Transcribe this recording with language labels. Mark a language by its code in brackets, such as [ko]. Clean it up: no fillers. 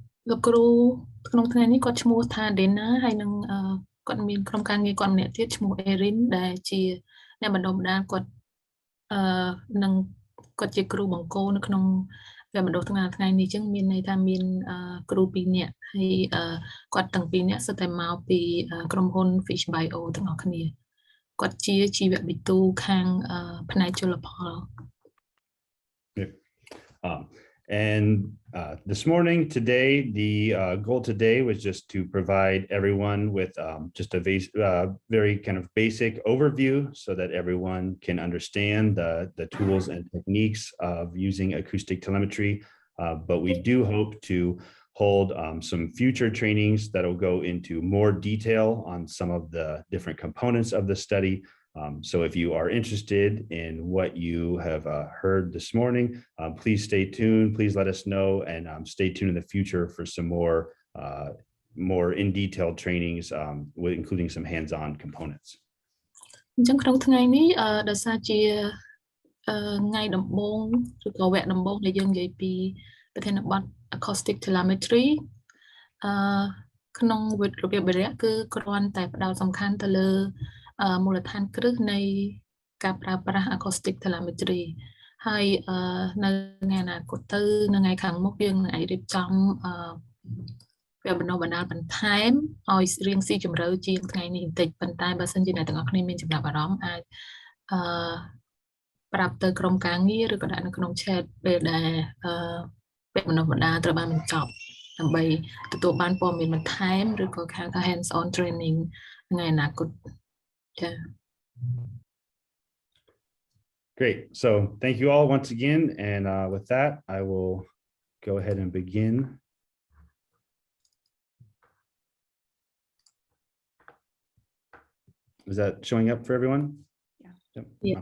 [km] លោកគ្រូក្នុងថ្ងៃនេះគាត់ឈ្មោះថា Dana ហើយនឹងគាត់មានក្រុមការងារគាត់ម្នាក់ទៀតឈ្មោះ Erin ដែលជាអ្នកបណ្ដុះបណ្ដាលគាត់នឹងគាត់ជាគ្រូបង្គោលនៅក្នុងវគ្គបណ្ដុះថ្ងៃនេះអញ្ចឹងមានន័យថាមានគ្រូ2នាក់ហើយគាត់ទាំង2នាក់សុទ្ធតែមកពីក្រុមហ៊ុន Fish Bio ទាំងអស់គ្នាគាត់ជាជីវវិទូខាងផ្នែកជលផល [en] And this morning, today, the goal today was just to provide everyone with just a very kind of basic overview so that everyone can understand the tools and techniques of using acoustic telemetry. But we do hope to hold some future trainings that will go into more detail on some of the different components of the study. So if you are interested in what you have heard this morning, please stay tuned. Please let us know and stay tuned in the future for some more in-detailed trainings, including some hands-on components. [km] អញ្ចឹងក្នុងថ្ងៃនេះដោយសារជាថ្ងៃដំបូងឬក៏វគ្គដំបូងដែលយើងនិយាយពីប្រធានបទ Acoustic Telemetry ក្នុងរបៀបវិរៈគឺគ្រាន់តែផ្ដោតសំខាន់ទៅលើមូលដ្ឋានគ្រឹះនៃការប្រើប្រាស់ Acoustic Telemetry ហើយនៅថ្ងៃអនាគតទៅនៅថ្ងៃខាងមុខយើងនឹងរៀបចំវគ្គបណ្ដុះបណ្ដាលបន្ថែមឲ្យរៀងស៊ីជម្រៅជាងថ្ងៃនេះបន្តិចប៉ុន្តែបើសិនជាអ្នកទាំងអស់គ្នាមានចំណាប់អារម្មណ៍អាចប្រាប់ទៅក្រុមការងារឬក៏ដាក់នៅក្នុង chat ពេលដែលវគ្គបណ្ដុះបណ្ដាលត្រូវបានបញ្ចប់ដើម្បីទទួលបានព័ត៌មានបន្ថែមឬក៏ហៅថា [en] hands on training [km] ថ្ងៃអនាគតចា៎ [en] Great. So thank you all once again. And with that, I will go ahead and begin. Is that showing up for everyone? Yeah. Yep. Yes.